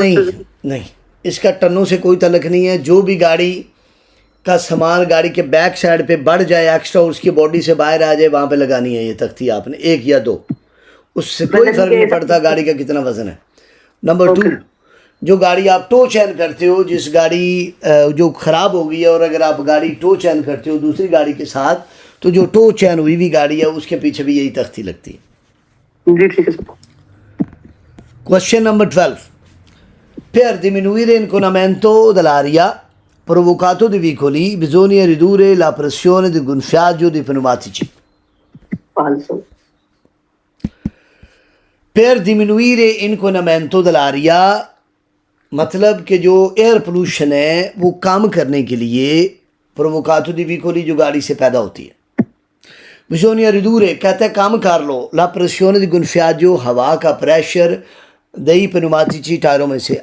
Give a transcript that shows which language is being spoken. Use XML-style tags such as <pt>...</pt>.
<hi>नहीं नहीं, इसका टनों से कोई तल्लक नहीं है। जो भी गाड़ी का सामान गाड़ी के बैक साइड पे बढ़ जाए एक्स्ट्रा, उसकी बॉडी से बाहर आ जाए, वहाँ पे लगानी है ये तख्ती आपने, 1 या 2, उससे कोई फर्क नहीं पड़ता गाड़ी का कितना वजन है। नंबर 2, जो गाड़ी आप टो चैन करते हो, जिस गाड़ी जो ख़राब हो गई है और अगर आप गाड़ी टो चैन करते हो दूसरी गाड़ी के साथ, तो जो टो चैन हुई हुई गाड़ी है उसके पीछे भी यही तख्ती लगती है। जी ठीक है sir. Question number 12।</hi> <it>Per diminuire l'inquinamento dell'aria provocato dai veicoli bisogna ridurre la pressione del gonfiaggio dei pneumatici। 500। Per diminuire l'inquinamento dell'aria</it> <hi>मतलब कि जो एयर पोल्यूशन है वो कम करने के लिए</hi> <it>प्रोवोकातो दी वेहिकoli</it> <hi>जो गाड़ी से पैदा होती है।</hi> <it>bisogna ridurre</it> <hi>कहते हैं कम कर लो,</hi> <it>la pressione di gonfiaggio</it> <hi>हवा का प्रेशर दही pneumatici टायरों में से।</hi>